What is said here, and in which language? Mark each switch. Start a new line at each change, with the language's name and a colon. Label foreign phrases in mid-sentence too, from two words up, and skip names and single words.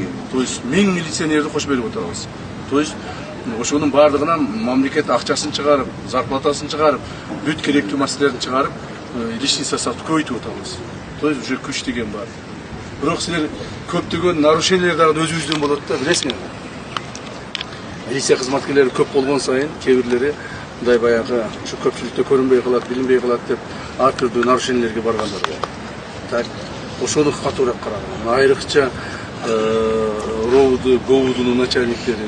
Russian: То есть
Kyrgyz: 1000 милиционерди кошуп берип отурабыз.
Russian: То есть
Kyrgyz: ошонун бардыгынан мамлекет акчасын чыгарып, зарплатасын чыгарып, бүт керектүү маселелерин чыгарып,
Russian: личный составды
Kyrgyz: көбөйтүп атабыз.
Russian: То есть уже
Kyrgyz: күч деген бар. Бирок силер көптөгөн нарушениялер дагы өзүбүздөн болот да, билесиңер. Милиция кызматкерлери көп болгон сайын кээ-бирлери мындай баягы ушу көпчүлүктө көрүнбөй калат, билинбей калат деп ар түрдүү нарушениялерге баргандар бар. Так, ошону катуураак караган. Айрыкча РОУду, ГОУдун начальниктери.